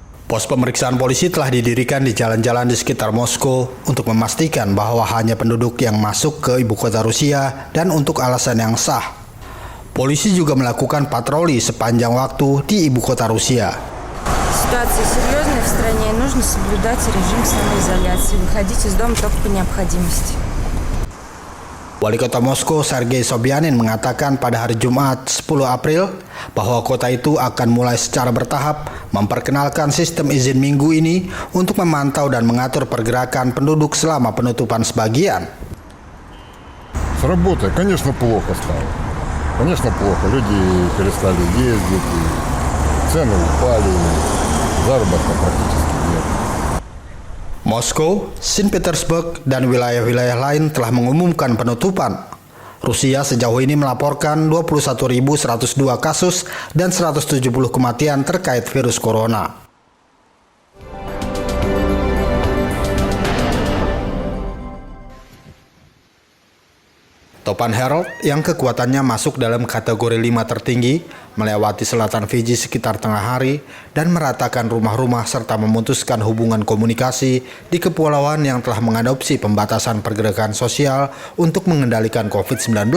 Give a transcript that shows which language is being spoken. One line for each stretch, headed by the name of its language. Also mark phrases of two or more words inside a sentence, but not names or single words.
Indonesian: Pos pemeriksaan polisi telah didirikan di jalan-jalan di sekitar Moskow untuk memastikan bahwa hanya penduduk yang masuk ke ibu kota Rusia dan untuk alasan yang sah. Polisi juga melakukan patroli sepanjang waktu di ibu kota Rusia.
Russian: Ситуация серьезная в стране, нужно соблюдать режим самоизоляции, выходить из дома только по необходимости.
Indonesian: Wali kota Moskow Sergei Sobyanin mengatakan pada hari Jumat 10 April bahwa kota itu akan mulai secara bertahap memperkenalkan sistem izin minggu ini untuk memantau dan mengatur pergerakan penduduk selama penutupan sebagian.
Russian: С работой, конечно, плохо стало. Конечно, плохо. Люди перестали ездить, цены упали, заработка практически нет.
Indonesian: Moskow, Saint Petersburg, dan wilayah-wilayah lain telah mengumumkan penutupan. Rusia sejauh ini melaporkan 21.102 kasus dan 170 kematian terkait virus corona. Topan Herald yang kekuatannya masuk dalam kategori 5 tertinggi melewati selatan Fiji sekitar tengah hari dan meratakan rumah-rumah serta memutuskan hubungan komunikasi di kepulauan yang telah mengadopsi pembatasan pergerakan sosial untuk mengendalikan COVID-19.